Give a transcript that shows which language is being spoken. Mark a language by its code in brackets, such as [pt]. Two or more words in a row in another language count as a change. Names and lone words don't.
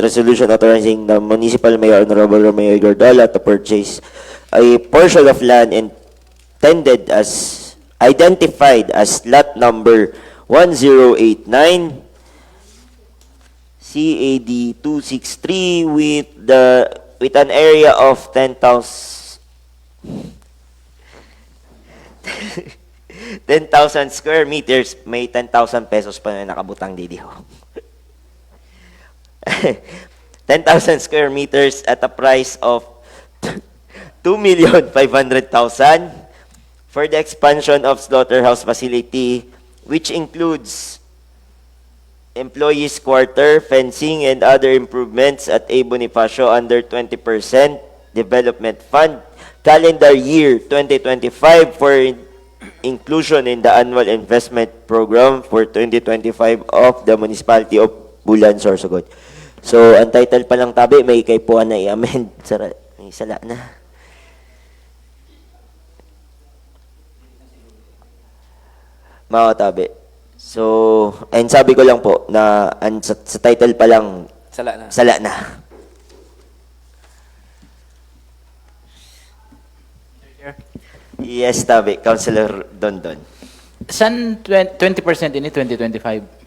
[en] resolution authorizing the municipal mayor, Honorable Romeo Gordola, to purchase a portion of land intended as identified as lot number 1089 CAD 263 with an area of 10,000 square meters. [bik] May 10,000 pesos pa na nakabutang didi ho. [en] 10,000 square meters at a price of 2,500,000 for the expansion of slaughterhouse facility, which includes employees' quarter, fencing, and other improvements at A. Bonifacio under 20% Development Fund, calendar year 2025 for inclusion in the annual investment program for 2025 of the municipality of Bulan, Sorsogon. [bik] So, ang title pa lang tabi, may kaipuan na i-amend. May sala na. Mga tabi. [tl] So, and sabi ko lang po na sa title pa lang, [bik] Sala na. sala na. Yes, tabi. Councilor Dondon. San 20% ini 2025?